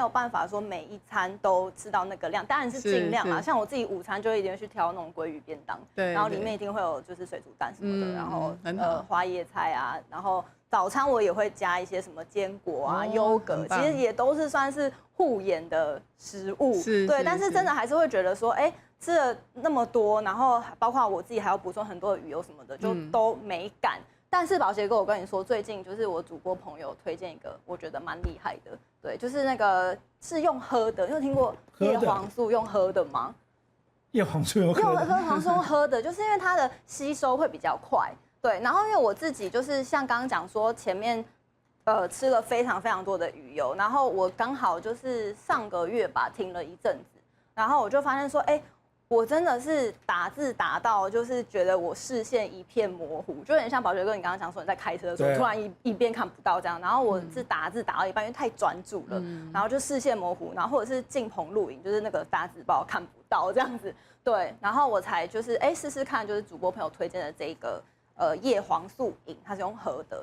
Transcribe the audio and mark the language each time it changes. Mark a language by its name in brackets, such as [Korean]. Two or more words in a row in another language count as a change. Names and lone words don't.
[Chinese] 有辦法說每一餐都吃到那個量，當然是盡量啦。像我自己午餐就一定會去挑那種鮭魚便當，對，然後裡面一定會有就是水煮蛋什麼的，然後花椰菜啊，然後早餐我也會加一些什麼堅果啊、優格，其實也都是算是護眼的食物，對，但是真的還是會覺得說，吃了那麼多，然後包括我自己還要補充很多的魚油什麼的，就都沒感。但是寶傑哥，我跟你說，最近就是我主播朋友推薦一個，我覺得蠻厲害的，對，就是那個是用喝的，你有聽過葉黃素用喝的嗎？葉黃素用喝的，葉黃素用喝的，就是因為它的吸收會比較快，對。然後因為我自己就是像剛剛講說前面吃了非常非常多的魚油，然後我剛好就是上個月吧停了一陣子，然後我就發現說，我真的是打字打到，就是覺得我視線一片模糊，就有點像寶傑哥你剛剛講說你在開車的時候突然一邊看不到這樣，然後我是打字打到一半，因為太專注了，然後就視線模糊，然後或者是進棚錄影，就是那個打字報看不到這樣子，對，然後我才就是試試看，就是主播朋友推薦的這個葉黃素飲，它是用喝的。